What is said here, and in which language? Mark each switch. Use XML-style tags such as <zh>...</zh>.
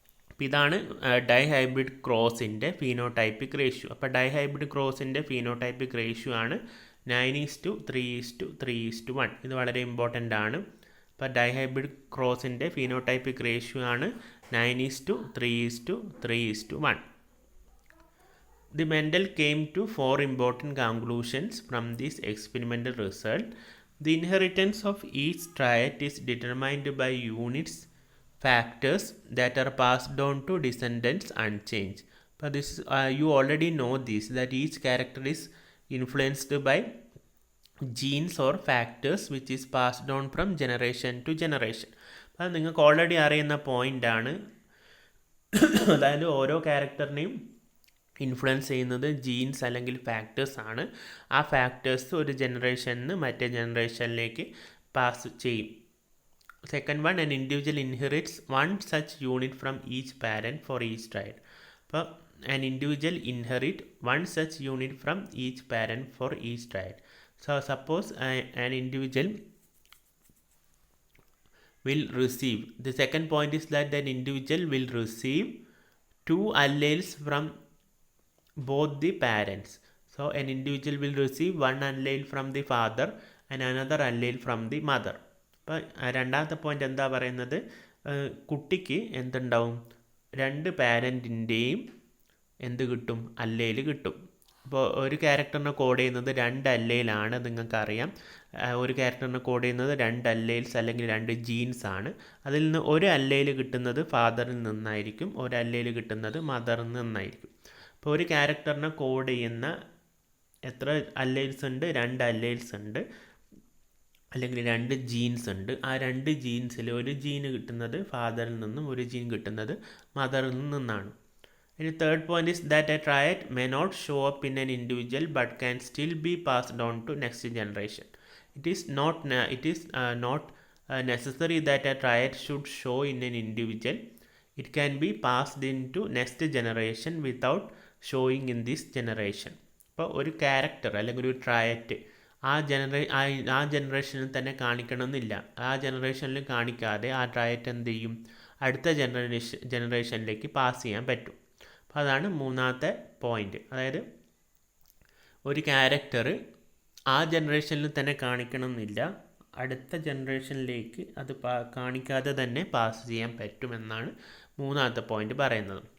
<ml>അപ്പോൾ ഇതാണ് dihybrid ക്രോസിൻ്റെ phenotypic ratio. അപ്പോൾ ഡൈഹൈബ്രിഡ് ക്രോസിൻ്റെ ഫീനോടൈപ്പിക് റേഷ്യോ ആണ് 9:3:3:1. ഇത് വളരെ ഇമ്പോർട്ടൻ്റ് ആണ്. അപ്പോൾ ഡൈഹൈബ്രിഡ് ക്രോസിൻ്റെ ഫീനോടൈപ്പിക് റേഷ്യോ ആണ് 9:3:3:1.</ml> <en>The Mendel came to 4 important conclusions from this experimental result. The inheritance of each trait is determined by units factors that are passed on to descendants unchanged. But this you already know this, that each character is influenced by genes or factors which is passed on from generation to generation.</en> <ml>അത് നിങ്ങൾക്ക് already അറിയുന്ന പോയിൻ്റാണ്. അതായത് ഓരോ ക്യാരക്ടറിനെയും influence ചെയ്യുന്നത് jeans അല്ലെങ്കിൽ factors ആണ്. ആ ഫാക്ടേഴ്സ് ഒരു ജനറേഷനിൽ നിന്ന് മറ്റേ ജനറേഷനിലേക്ക് പാസ് ചെയ്യും.</ml> <en>Second one, an individual inherits one such unit from each parent for each trait. അപ്പോൾ an individual inherit one such unit from each parent for each trait. So suppose an individual will receive, the second point is that an individual will receive 2 alleles from both the parents. So an individual will receive one allele from the father and another allele from the mother.</en> <ml>അപ്പോൾ രണ്ടാമത്തെ point എന്താ പറയുന്നത്? കുട്ടിക്ക് എന്തുണ്ടാവും? 2 പാരൻറ്റിൻ്റെയും എന്ത് കിട്ടും? അല്ലേൽ കിട്ടും. അപ്പോൾ ഒരു ക്യാരക്ടറിനെ കോഡ് ചെയ്യുന്നത് 2 അല്ലേലാണ്, നിങ്ങൾക്കറിയാം. ഒരു ക്യാരക്ടറിനെ കോഡ് ചെയ്യുന്നത് 2 അല്ലേൽസ് അല്ലെങ്കിൽ 2 ജീൻസ് ആണ്. അതിൽ നിന്ന് ഒരു അല്ലേൽ കിട്ടുന്നത് ഫാദറിൽ നിന്നായിരിക്കും, ഒരു അല്ലേൽ കിട്ടുന്നത് മദറിൽ നിന്നായിരിക്കും. അപ്പോൾ ഒരു ക്യാരക്ടറിനെ കോഡ് ചെയ്യുന്ന എത്ര അല്ലേൽസ് ഉണ്ട്? 2 അല്ലേൽസ് ഉണ്ട്. അല്ലെങ്കിൽ 2 ജീൻസ് ഉണ്ട്. ആ 2 ജീൻസിൽ ഒരു ജീന് കിട്ടുന്നത് ഫാദറിൽ നിന്നും ഒരു ജീൻ കിട്ടുന്നത് മദറിൽ നിന്നാണ്.</ml> <en>ഇനി third point is that a triad may not show up in an individual but can still be passed on to next generation. It is not necessary that a triad should show in an individual. It can be passed into next generation without showing in this generation.</en> <ml>ഇപ്പോൾ ഒരു character അല്ലെങ്കിൽ ഒരു ട്രയറ്റ് ആ ജനറേഷനിൽ തന്നെ കാണിക്കണമെന്നില്ല. ആ ജനറേഷനിൽ കാണിക്കാതെ ആ ട്രയറ്റ് എന്ത് ചെയ്യും, അടുത്ത ജനറേഷനിലേക്ക് പാസ് ചെയ്യാൻ പറ്റും. അപ്പോൾ അതാണ് മൂന്നാമത്തെ പോയിന്റ്. അതായത് ഒരു ക്യാരക്ടർ ആ ജനറേഷനിൽ തന്നെ കാണിക്കണമെന്നില്ല, അടുത്ത ജനറേഷനിലേക്ക് അത് കാണിക്കാതെ തന്നെ പാസ് ചെയ്യാൻ പറ്റുമെന്നാണ് മൂന്നാമത്തെ പോയിന്റ് പറയുന്നത്.</ml>